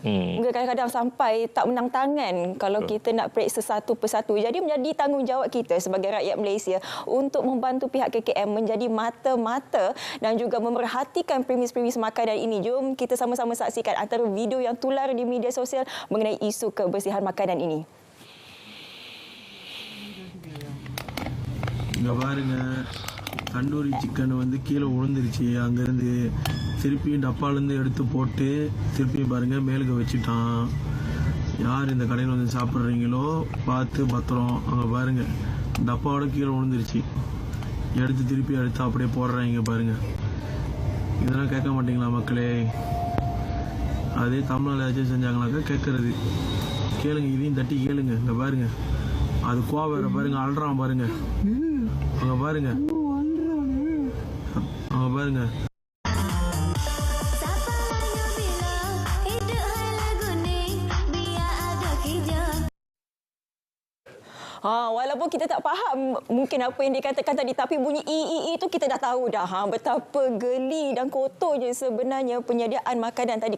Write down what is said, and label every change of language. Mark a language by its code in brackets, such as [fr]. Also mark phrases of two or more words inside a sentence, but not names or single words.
[ms] Mungkin kadang-kadang sampai tak menang tangan kalau kita nak periksa satu persatu. Jadi menjadi tanggungjawab kita sebagai rakyat Malaysia untuk membantu pihak KKM menjadi mata-mata dan juga memerhatikan premis-premis makanan ini. Jom kita sama-sama saksikan antara video yang tular di media sosial mengenai isu kebersihan makanan ini. [ta] இங்க பாருங்க தந்தூரி சிக்கன் வந்து கீழே விழுந்துருச்சு. அங்கேருந்து திருப்பியும் டப்பாலேருந்து எடுத்து போட்டு திருப்பியும் பாருங்க மேலுக்கு வச்சுட்டான். யார் இந்த கடையில் வந்து சாப்பிட்றீங்களோ பார்த்து பத்திரம். அங்கே பாருங்க டப்பாவோட கீழே விழுந்துருச்சு. திருப்பி எடுத்து அப்படியே போடுறாங்க பாருங்க. இதெல்லாம் கேட்க மாட்டீங்களா மக்களே? அதே தமிழ்நாடு ஏதாச்சும் செஞ்சாங்களாக்கா கேட்கறது. கேளுங்க, இதையும் தட்டி கேளுங்க. இங்கே பாருங்க அது கோவர பாருங்க, அல்றான் பாருங்க. அங்க பாருங்க, அங்க பாருங்க. [ms] Walaupun kita tak faham mungkin apa yang dikatakan tadi, tapi bunyi itu kita dah tahu dah betapa geli dan kotornya sebenarnya penyediaan makanan tadi.